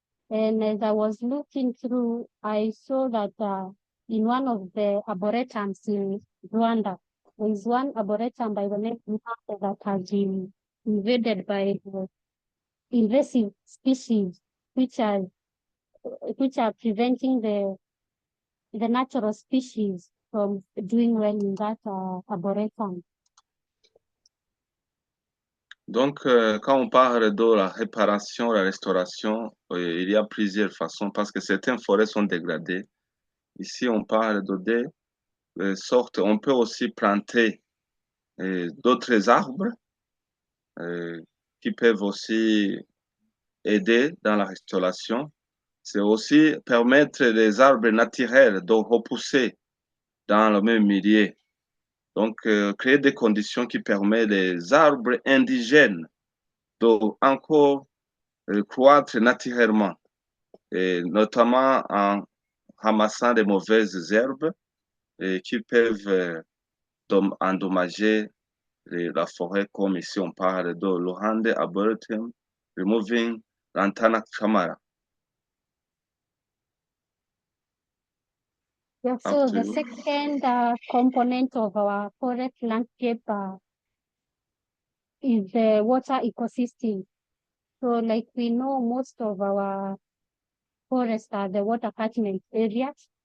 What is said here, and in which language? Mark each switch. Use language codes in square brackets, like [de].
[en] And as I was looking through, I saw that in one of the arboretums in Rwanda, there is one arboretum by the name of Muhanga that has been invaded by invasive species, which are preventing the natural species from doing well in that arboretum. [fr] Donc, quand on parle de la réparation, la restauration, il y a plusieurs façons parce que certaines forêts sont dégradées. Ici, on parle de des sortes. On peut aussi planter d'autres arbres qui peuvent aussi aider dans la restauration. C'est aussi permettre les arbres naturels de repousser dans le même milieu. Donc, créer des conditions qui permettent les arbres indigènes de encore croître naturellement, et notamment en ramassant des mauvaises herbes qui peuvent endommager la forêt, comme ici on parle de Luhande Arboretum Removing Lantana Chamara. [en] Yeah, so the second component of our forest landscape is the water ecosystem. So like we know, most of our forests are the water catchment areas.